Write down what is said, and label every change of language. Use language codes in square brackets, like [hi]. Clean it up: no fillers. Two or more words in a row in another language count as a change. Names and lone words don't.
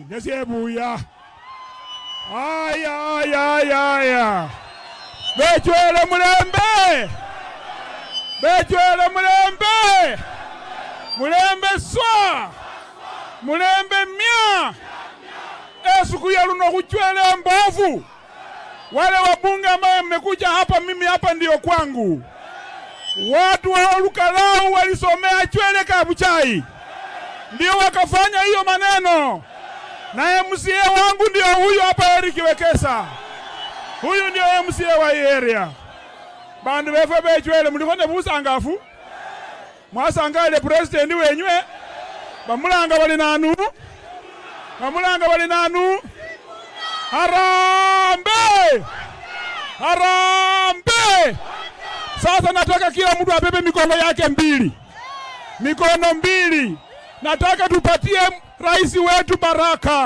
[luy] Nesebuya. Aya. Bechwele mulembe. Mulembe swa. Mulembe mia. Esuku ya luno kuchwele mbovu. [sw] Wale wabunge ambao mmekuja hapa, mimi hapa ndio kwangu. Watu wa Olukalau walisomea Chwele Kabuchai, ndio wakafanya hiyo maneno. Na MCA wangu ndio huyu hapa, Eric Wekesa. Huyu ndio MCA wa area. [luy] Bandu befe be Chwele mulikone busangafu. Mwasangale president wenywe. Bamulanga bali nanu. [sw] Harambe! Sasa nataka kila mtu abebe mikono yake mbili. Nataka tupatie rais wetu baraka.